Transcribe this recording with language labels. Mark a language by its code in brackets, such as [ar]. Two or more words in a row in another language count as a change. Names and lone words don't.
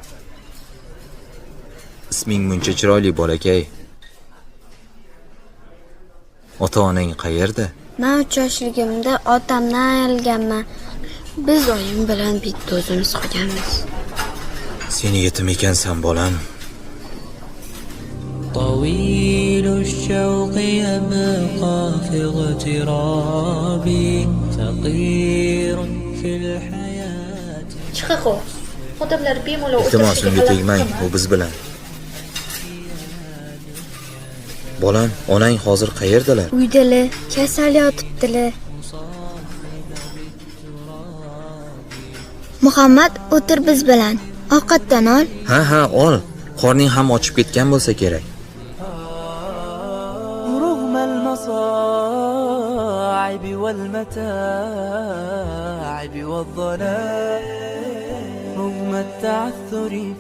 [uz] Isming muncha chiroyli bolakay. Ota-onang qayerda? Men 3 yoshligimda otamdan ayrilganman. Biz oyim bilan bitta o'zimiz qolganmiz. Seni yetim ekansan, bolam. [ar] طويل الشوق يبقى في اغترابي فقير في الحياة. [uz] Chiqaqo. Odamlar bemalol Iltimos unga tegmang, u biz bilan. Bolam, onang hozir qayerdalar? Uydalar, kasal yotibdilar. Muhammad, o'tir biz bilan. Ovqatdan ol. Ha, ol. Qorning ham ochib ketgan bo'lsa kerak. [ar] رغم المصاعب والمتاعب والظلام رغم التعثر